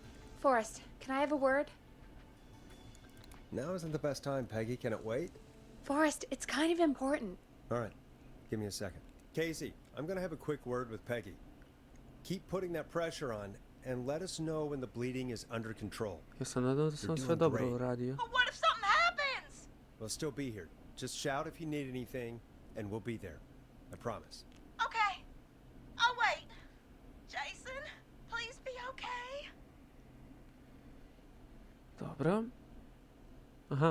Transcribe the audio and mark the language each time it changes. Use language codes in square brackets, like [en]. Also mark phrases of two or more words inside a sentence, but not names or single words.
[en] Forrest, can I have a word? Now isn't the best time, Peggy. Can it wait? Forrest, it's kind of important. All right. Give me a second. Casey, I'm going to have a quick word with Peggy. Keep putting that pressure on and let us know when the bleeding is under control. [sr] Ja sam nadao da sam [en] You're [sr] sve [en] doing [sr] dobro [en] great. [sr] uradio. [en] But what if something happens? We'll still be here. Just shout if you need anything, and we'll be there. I promise. Okay. I'll wait. Jason, please be okay. [sr] Dobro. Aha.